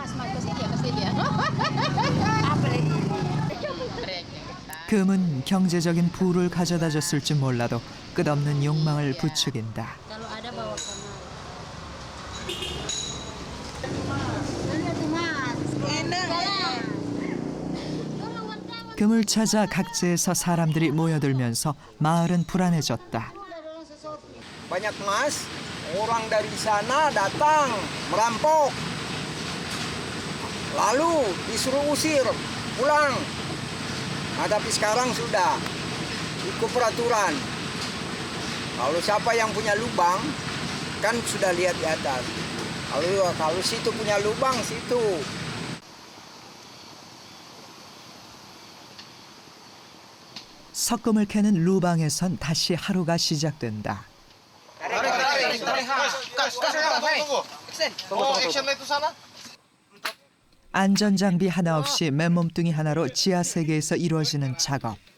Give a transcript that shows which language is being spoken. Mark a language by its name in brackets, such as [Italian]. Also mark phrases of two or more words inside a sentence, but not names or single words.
[Korean] 금은 경제적인 부를 가져다 줬을지 몰라도 끝없는 욕망을 부추긴다. 금을 찾아 각지에서 사람들이 모여들면서 마을은 불안해졌다. [Indonesian] Banyak emas, orang dari sana datang merampok. Lalu disuruh usir pulang. Nah, tapi sekarang sudah ikut peraturan. Kalau siapa yang punya lubang, kan sudah lihat di atas. Kalau situ punya lubang, situ. [Korean] 석금을 캐는 루방에선 다시 하루가 시작된다. 안전장비 하나 없이 맨몸뚱이 하나로 지하 세계에서 이루어지는 작업.